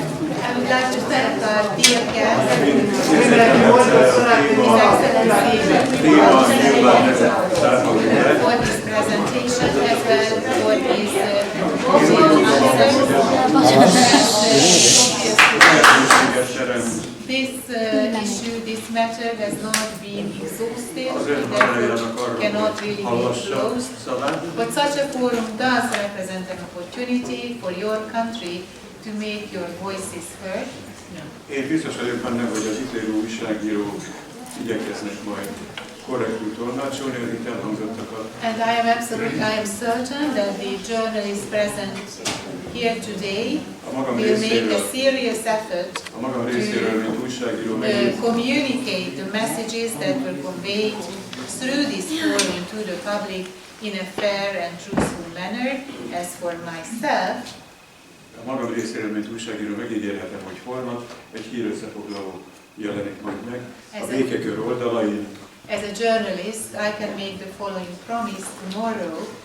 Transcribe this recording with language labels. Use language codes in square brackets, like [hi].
[en] I would like to thank our dear guests, for this presentation as well for these answers. This issue, this matter has not been exhausted, therefore cannot really be closed. But such a forum does represent an opportunity for your country to make your voices heard. [hu] Én biztos vagyok benne, hogy az ítélő újságírók igyekeznek majd korrektül tolmácsolni az itt elhangzottakat. [en] And I am certain that the journalists present here today will make a serious effort to communicate the messages that were conveyed through this forum to the public in a fair and truthful manner. As for myself, [hu] A magam részéről, mint újságíró megígérhetem, hogy holnap egy hírösszefoglaló jelenik majd meg a békekör oldalain. [en] as a journalist, I can make the following promise tomorrow.